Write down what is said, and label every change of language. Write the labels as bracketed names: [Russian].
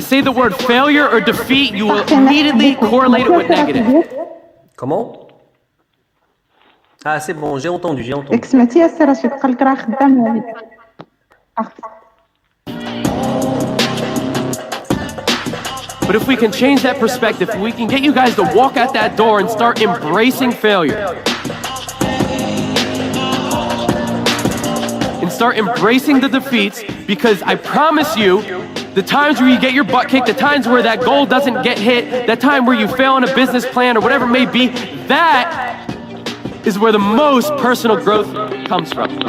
[English] say the word failure or defeat, you will immediately correlate it with negative. [French] Comment? Ah, c'est bon, j'ai entendu. [Arabic] ياك سمعتي يا سي رشيد قال لك راه خدام لا فيديو. [English] But if we can change that perspective, we can get you guys to walk out that door and start embracing failure. And start embracing the defeats, because I promise you, the times where you get your butt kicked, the times where that goal doesn't get hit, that time where you fail on a business plan or whatever it may be, that is where the most personal growth comes from.